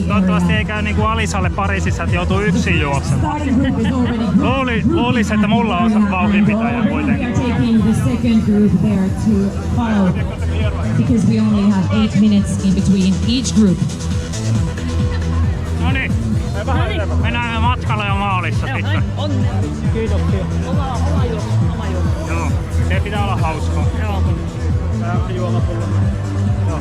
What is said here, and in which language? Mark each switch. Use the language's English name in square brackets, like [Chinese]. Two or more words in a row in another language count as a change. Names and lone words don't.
[Finnish] Toivottavasti [English] area. [Finnish] ei käy niinku Alisalle Pariisissa, että joutuu yksin juoksemaan. [English] Starting group is already [Finnish] Luulis, että mulla on vauhdinpitäjä [English] We [Finnish] kuitenkin. [English] are taking the second group there to follow because we only have 8 minutes in between each group. [Finnish] Noniin, mennään matkalle jo maalissa sitten. Onnea. Kiitoksia. Oma juoma. Joo, se pitää olla hauskaa. Joo. Tää on juomapullo. Joo.